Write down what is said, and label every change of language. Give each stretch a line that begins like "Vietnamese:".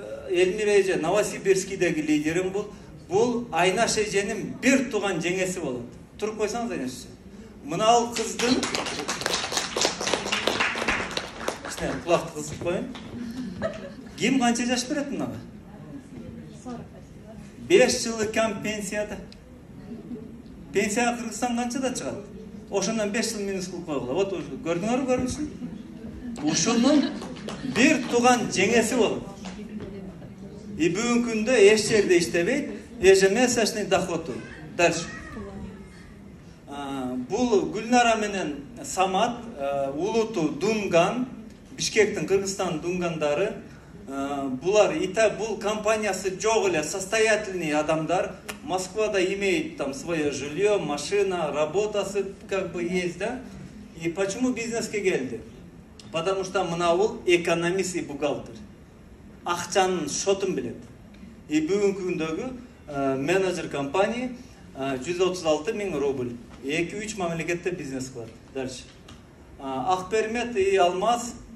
Kyrgyz: Элмира эже Новосибирскийдеги лидерим бул. Бул Айнаш эженин бир тууган жеңеси болот. Туруп койсоңуз Айнаш эже. Мына ал кыздын кулакты кысып коюн. Ким канча жаш берет мынага? 5 жылы кам пенсияда. Пенсия Кыргызстан канчада чыгат? Ошондон 5 жыл минус кылып койгула.
Russian: Вот
Kyrgyz: көрдүңөрбү көрүнүшүн? Ушунун бир тууган жеңеси болот. Бүгүнкү күндө эч жерде иштебейт, ежемесячный доходу.
Russian: Дальше.
Kyrgyz: Бул Гүлнара менен Самат, Улуту Дунган, Бишкектин Кыргызстан дунгандары. Бул компаниясы жок эле, состоятельный адамдар.
Russian: Москвада имеет там свое жилье, машина, работасы как бы есть, да? И почему
Kyrgyz: бизнеске келди?
Russian: Потому что мынабул экономист и бухгалтер.
Kyrgyz: Акчанын шотун билет. И бүгүнкү күндөгү менеджер компания 136 000 рубль. 2-3 мамлекетте бизнес кылат.
Russian: Дальше.
Kyrgyz: Акпермет и Алмаз.